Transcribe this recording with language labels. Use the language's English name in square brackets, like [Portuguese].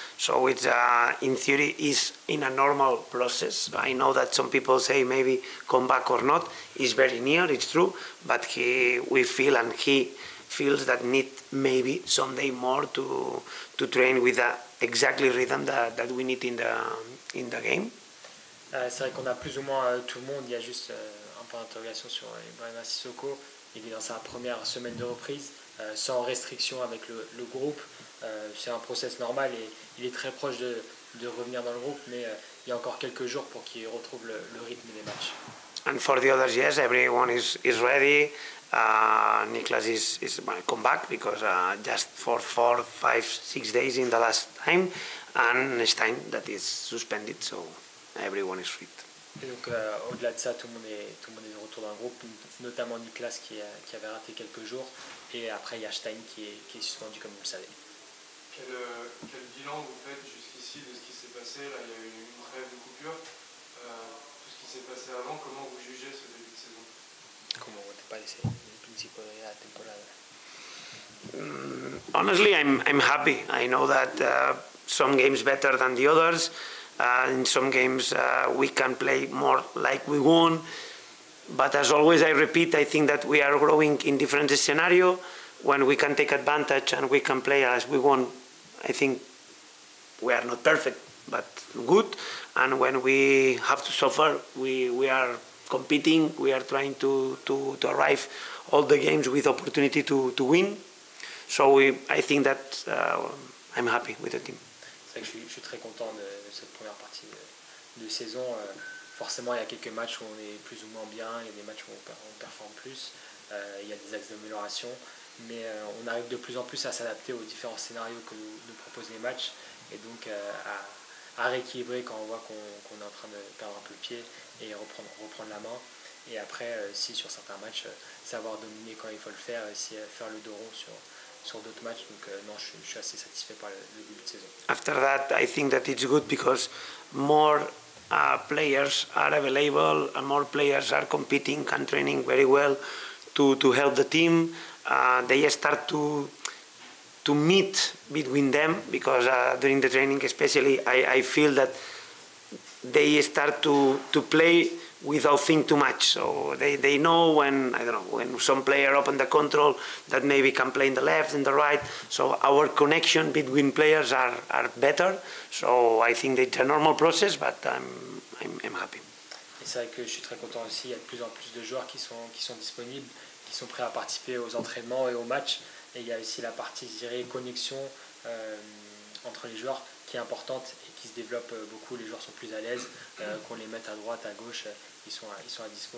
[English] So it's in theory is in a normal process. I know that some people say maybe come back or not. It's very near, it's true, but we feel and he feels that need maybe someday more to train with the exactly rhythm that we need in the game. [French] C'est vrai qu'on a plus ou moins tout le monde. Il y a juste un point d'interrogation sur Ibrahim Sissoko. Il est dans sa première semaine de reprise, sans restriction avec le groupe. C'est un process normal et il est très proche de revenir dans le groupe, mais il y a encore quelques jours pour qu'il retrouve le rythme des matchs. [English] And for the others, yes, everyone is ready. Niklas is come back because just for 4, 5, 6 days in the last time, and Stein that is suspended, so everyone is fit. [French] Et donc au-delà de ça, tout le monde est de retour dans le groupe, notamment Niklas qui avait raté quelques jours, et après il y a Stein qui est suspendu comme vous le savez. Quel bilan vous faites jusqu'ici de ce qui s'est passé? Là, il y a eu une trêve de coupure. Tout ce qui s'est passé avant, comment vous jugez ce début de saison? [Spanish] ¿Cómo te parece el principio de la temporada? [English] Honestly, I'm happy. I know that some games better than the others. In some games we can play more like we won. But as always, I repeat, I think that we are growing in different scenarios. When we can take advantage and we can play as we want, I think we are not perfect, but good. And when we have to suffer, we are competing. We are trying to arrive all the games with opportunity to win. So I think that I'm happy with the team. [French] C'est vrai que je suis très content de cette première partie de saison. Forcément, il y a quelques matchs où on est plus ou moins bien, il y a des matchs où on performe plus, il y a des axes d'amélioration, mais on arrive de plus en plus à s'adapter aux différents scénarios que nous proposent les matchs, et donc à rééquilibrer quand on voit qu'on est en train de perdre un peu le pied et reprendre la main. Et après, si sur certains matchs, savoir dominer quand il faut le faire, faire le dos rond sur d'autres matchs. Donc non, je suis assez satisfait par le début de saison. [English] After that, I think that it's good because more players are available and more players are competing and training very well to help the team. They start to meet between them because during the training especially I feel that they start to play without thinking too much. So they know when, I don't know, when some player open the control that maybe can play in the left, in the right. So our connection between players are better. So I think it's a normal process, but I'm happy. [French] Et c'est vrai que je suis très content aussi, il y a de plus en plus de joueurs qui sont disponibles, qui sont prêts à participer aux entraînements et aux matchs. Et il y a aussi la partie, je dirais, connexion entre les joueurs qui est importante et qui se développe beaucoup. Les joueurs sont plus à l'aise, qu'on les mette à droite, à gauche, ils sont à dispo.